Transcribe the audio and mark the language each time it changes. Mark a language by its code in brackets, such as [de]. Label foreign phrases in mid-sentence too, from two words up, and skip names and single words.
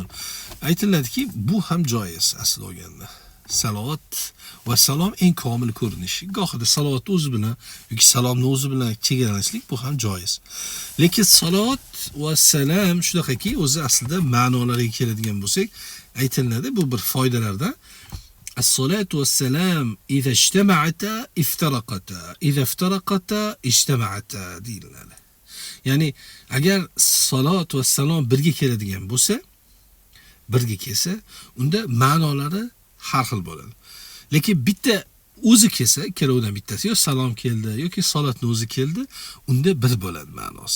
[uz] Aytiladiki, bu ham joiz asl olganda. Salovat va salom eng komil ko'rinishi. Gohida salovat o'zi bilan yoki salomni o'zi bilan chegaralashlik bu ham joiz. Lekin salovat va salam shunaqaki, o'zi aslida ma'nolariga keladigan bo'lsak, aytiladi bu bir foydalardan. [ar] الصلاة والسلام إذا اجتمعتا افترقتا، إذا افترقتا اجتمعتا deyiladi. [uz] Ya'ni agar salot va salom birga keladigan bo'lsa, birga kelsa, unda ma'nolari har xil bo'ladi. Lekin bitta o'zi kelsa, ikkalovidan bittasi yo salom keldi yoki salotni o'zi keldi, unda bir bo'ladi ma'nosi.